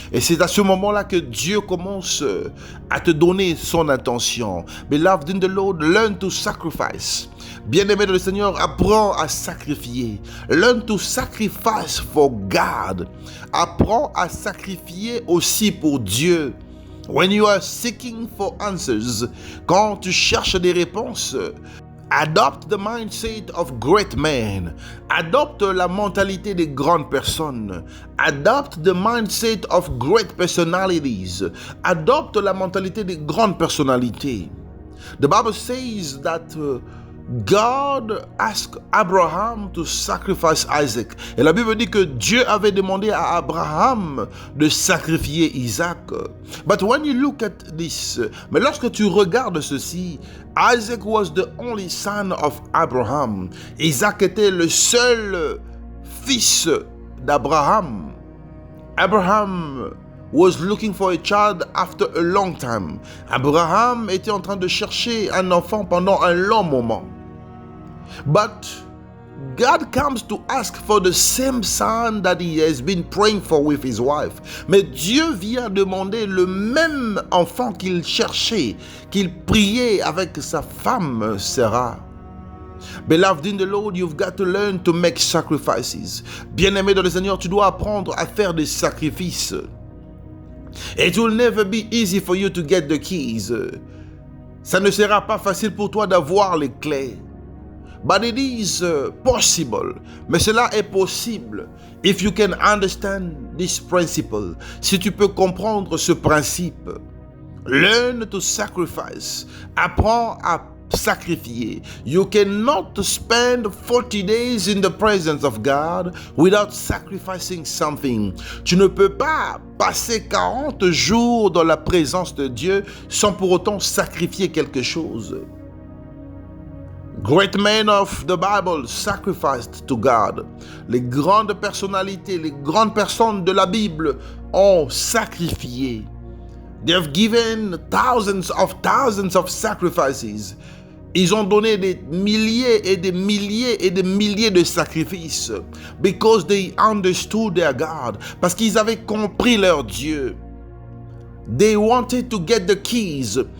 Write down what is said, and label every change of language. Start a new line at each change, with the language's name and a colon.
French: Et c'est à ce moment-là que Dieu commence à te donner son attention.
English: Beloved in the Lord, learn to sacrifice.
French: Bien-aimé de le Seigneur, apprends à sacrifier.
English: Learn to sacrifice for God.
French: Apprends à sacrifier aussi pour Dieu.
English: When you are seeking for answers,
French: quand tu cherches des réponses,
English: adopt the mindset of great men.
French: Adopte la mentalité des grandes personnes.
English: Adopt the mindset of great personalities.
French: Adopte la mentalité des grandes personnalités.
English: The Bible says that God asked Abraham to sacrifice Isaac.
French: Et la Bible dit que Dieu avait demandé à Abraham de sacrifier Isaac.
English: But when you look at this,
French: mais lorsque tu regardes ceci,
English: Isaac was the only son of Abraham.
French: Isaac était le seul fils d'Abraham.
English: Abraham was looking for a child after a long time.
French: Abraham était en train de chercher un enfant pendant un long moment.
English: But God comes to ask for the same son that he has been praying for with his wife.
French: Mais Dieu vient demander le même enfant qu'il cherchait, qu'il priait avec sa femme Sarah.
English: Beloved in the Lord, you've got to learn to make sacrifices.
French: Bien-aimé dans le Seigneur, tu dois apprendre à faire des sacrifices.
English: It will never be easy for you to get the keys.
French: Ça ne sera pas facile pour toi d'avoir les clés.
English: But it is possible.
French: Mais cela est possible.
English: If you can understand this principle.
French: Si tu peux comprendre ce principe.
English: Learn to sacrifice.
French: Apprends à sacrifier.
English: You cannot spend 40 days in the presence of God without sacrificing something.
French: Tu ne peux pas passer 40 jours dans la présence de Dieu sans pour autant sacrifier quelque chose.
English: Great men of the Bible sacrificed to God.
French: Les grandes personnalités, les grandes personnes de la Bible ont sacrifié.
English: They have given thousands of sacrifices.
French: Ils ont donné des milliers et des milliers et des milliers de sacrifices.
English: Because they understood their God.
French: Parce qu'ils avaient compris leur Dieu.
English: They wanted to get the keys.